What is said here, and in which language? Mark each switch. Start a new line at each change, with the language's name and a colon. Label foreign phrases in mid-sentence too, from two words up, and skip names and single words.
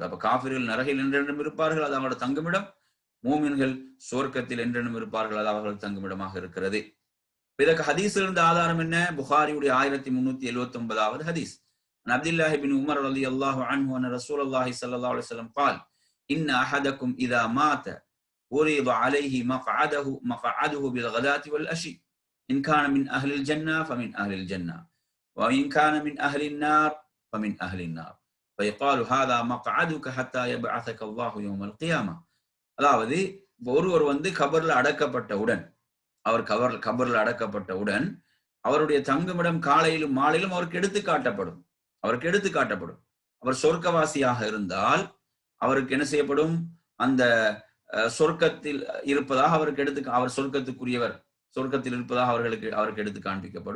Tamil: அப்ப காஃபிர்கள் நரகில் என்றென்றும் இருப்பார்கள், அது அவங்களோட தங்குமிடம். மூமின்கள் சுவர்க்கத்தில் என்றென்றும் இருப்பார்கள், அது அவர்கள் தங்குமிடமாக இருக்கிறது. இதற்கு ஹதீஸில் இருந்த ஆதாரம் என்ன? புகாரியுடைய 1379வது ஹதீஸ்.
Arabic: عبد الله بن عمر رضي الله عنه أن رسول الله صلى الله عليه وسلم قال إن أحدكم إذا مات عرض عليه مقعده بالغداة والعشي إن كان من أهل الجنة فمن أهل الجنة وإن كان من أهل النار فمن أهل النار فيقال هذا مقعدك حتى يبعثك الله يوم القيامة.
Tamil: அதாவது ஒருவர் கபர்ல அடக்கப்பட்டவுடன், அவர் கபர்ல அடக்கப்பட்டவுடன் அவருடைய தங்குமிடம் காலையிலும் மாலையிலும் அவருக்கு எடுத்து காட்டப்படும். அவர் சொர்க்கவாசியாக இருந்தால் அவருக்கு என்ன செய்யப்படும்? அந்த சொர்க்கத்தில் இருப்பதாக அவருக்கு அவர் சொர்க்கத்துக்குரியவர், சொர்க்கத்தில் இருப்பதாக அவருக்கு எடுத்து காண்பிக்கப்படும்.